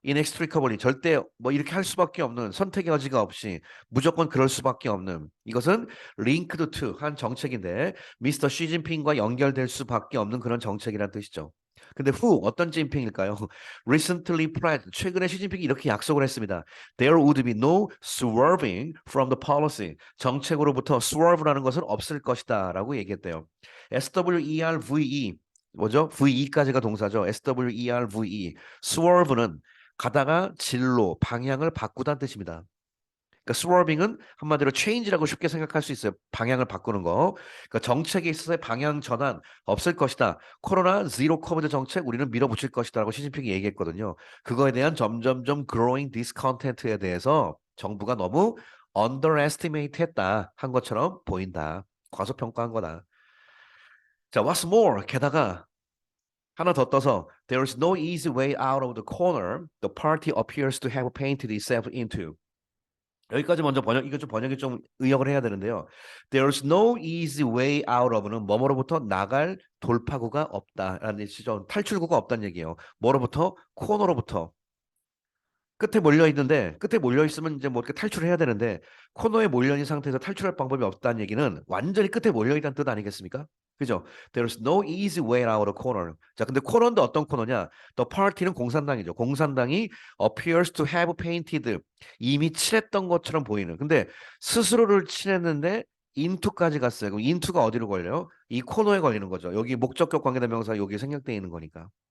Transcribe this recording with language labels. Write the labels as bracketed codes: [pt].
[ko] inextricably, 절대 뭐 이렇게 할 수밖에 없는, 선택의 여지가 없이 무조건 그럴 수밖에 없는, 이것은 [en] linked to [ko] 한 정책인데 미스터 시진핑과 연결될 수밖에 없는 그런 정책이라는 뜻이죠. 근데 어떤 진핑일까요? [en] Recently pledged, [ko] 최근에 시진핑이 이렇게 약속을 했습니다. [en] There would be no swerving from the policy. [ko] 정책으로부터 swerve라는 것은 없을 것이다 라고 얘기했대요. SWERVE, 뭐죠? VE까지가 동사죠. SWERVE. swerve는 가다가 진로, 방향을 바꾸다는 뜻입니다. 그러니까 swerving은 한마디로 change라고 쉽게 생각할 수 있어요. 방향을 바꾸는 거. 그러니까 정책에 있어서의 방향 전환 없을 것이다. 코로나 제로 코비드 정책 우리는 밀어붙일 것이다라고 시진핑이 얘기했거든요. 그거에 대한 점점점 [en] growing discontent [ko] 에 대해서 정부가 너무 underestimate 했다 한 것처럼 보인다. 과소평가한 거다. 자, [en] what's more? [ko] 게다가 하나 더 떠서 [en] there is no easy way out of the corner the party appears to have painted itself into. [ko] 여기까지 먼저 이거 좀 번역이 좀 의역을 해야 되는데요. [en] There's no easy way out of [ko] 는 뭐뭐로부터 나갈 돌파구가 없다라는 뜻이죠. 탈출구가 없다는 얘기예요. 뭐로부터? 코너로부터. 끝에 몰려 있으면 이제 뭐 이렇게 탈출해야 되는데 코너에 몰려 있는 상태에서 탈출할 방법이 없다는 얘기는 완전히 끝에 몰려 있다는 뜻 아니겠습니까? 그죠? [en] There's no easy way out of corner. [ko] 자, 근데 코너인데 어떤 코너냐? The party는 공산당이죠. 공산당이 [en] appears to have painted [ko] 이미 칠했던 것처럼 보이는. 근데 스스로를 칠했는데 into까지 갔어요. 그럼 into가 어디로 걸려요? 이 코너에 걸리는 거죠. 여기 목적격 관계대명사 여기 생략되어 있는 거니까.